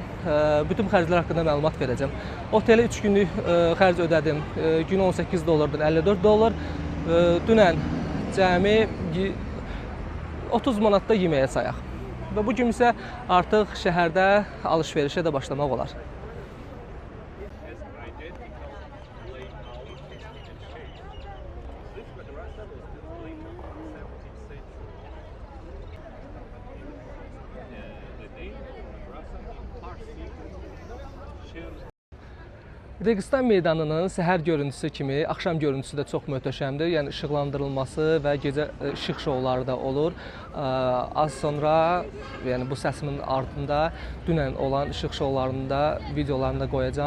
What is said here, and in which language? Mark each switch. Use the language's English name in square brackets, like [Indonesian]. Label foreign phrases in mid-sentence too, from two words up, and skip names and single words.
[Azerbaijani] Bütün xərclər haqqında məlumat verəcəm. Otelə 3 günlük xərc ödədim. Gün $18-dan $54. Dünən cəmi 30 manat da yeməyə sayaq. Və bu gün isə artıq şəhərdə alış-verişə də başlamaq olar. [English] identical layout and shape. This madrasa was built later in the 17th century. The name of madrasa in Farsi, Sher. [Azerbaijani] Registan meydanının səhər görüntüsü kimi axşam görüntüsü də çox möhtəşəmdir. Yəni işıqlandırılması və gecə işıq şouları da olur. Az sonra, yəni bu səsimin ardında dünən olan işıq şoularının da videolarını da qoyacağam.